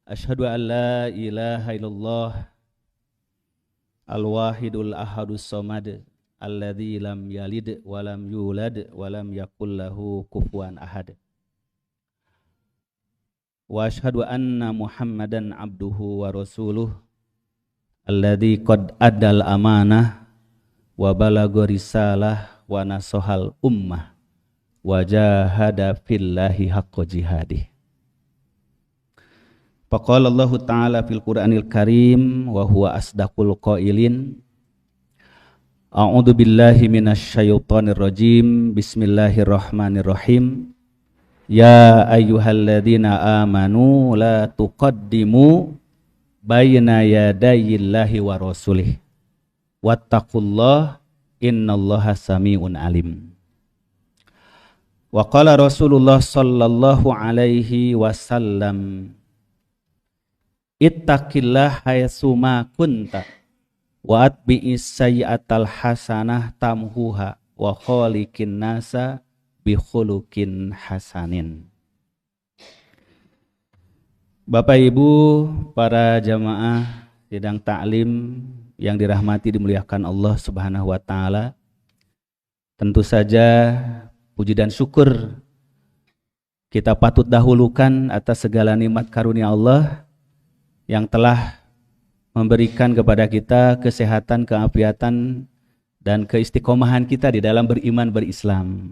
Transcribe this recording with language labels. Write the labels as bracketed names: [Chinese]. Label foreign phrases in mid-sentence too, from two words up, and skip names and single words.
[Arabic] أشهد أن لا إله إلا الله الواحد الأحد الصمد الذي لم يلد ولم يولد ولم يكن له كفوا أحد. وأشهد أن محمدا عبده ورسوله الذي قد أدى الأمانة وبلغ الرسالة ونصح الأمة وجاهد في الله حق جهاده. فقال الله تعالى في القرآن الكريم وهو أصدق القائلين. أعوذ بالله من الشيطان الرجيم. Bismillahirrahmanirrahim. يا أيها الذين آمنوا لا تقدموا بين يدي الله ورسوله. واتقوا الله إن الله سميع عليم. وقال رسول الله صلى الله عليه وسلم اتق الله حيثما كنت وأتبع السيئة الحسنة تمحها وخالق الناس بخلق حسن. [Indonesian] Bapak Ibu, para jamaah sidang taklim yang dirahmati dimuliakan Allah [Arabic] سبحانه وتعالى. [Indonesian] Tentu saja puji dan syukur kita patut dahulukan atas segala nikmat karunia Allah yang telah memberikan kepada kita kesehatan, keafiatan, dan keistiqomahan kita di dalam beriman berislam.